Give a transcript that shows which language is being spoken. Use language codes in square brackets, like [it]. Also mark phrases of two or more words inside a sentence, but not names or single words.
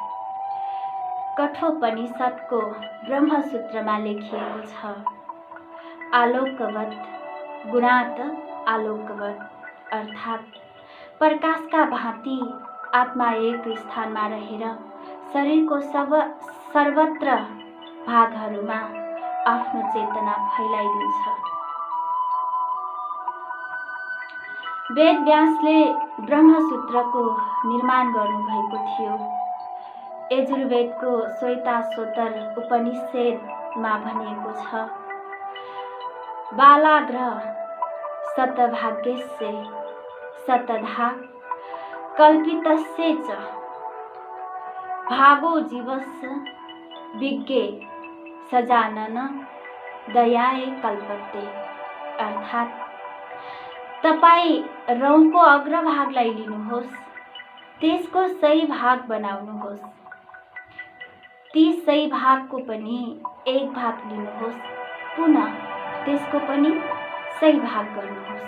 [ne] कठोपनिषदको ब्रह्मसूत्रमा लेखिएको छ, [sa] आलोकवत गुणात [ne] आलोकवत अर्थात् प्रकाशका भाँति आत्मा एक स्थानमा रहेर शरीरको सर्वत्र भागहरूमा आफ्नो चेतना फैलाइदिन्छ। वेद व्यासले ब्रह्मसूत्रको निर्माण गर्नुभएको थियो। यजुर्वेदको श्वेताश्वतर उपनिषदमा भनिएको छ, [sa] बालाग्र शतभाग्यस्य शतधा कल्पितस्य च भागो जीवस्य विज्ञे सजानन दयाए कल्पते। [ne] अर्थात् तपाईँ रौँको अग्रभागलाई लिनुहोस्, त्यसको सही भाग बनाउनुहोस्, ती सही भागको पनि एक भाग लिनुहोस्, पुनः त्यसको पनि सही भाग गर्नुहोस्।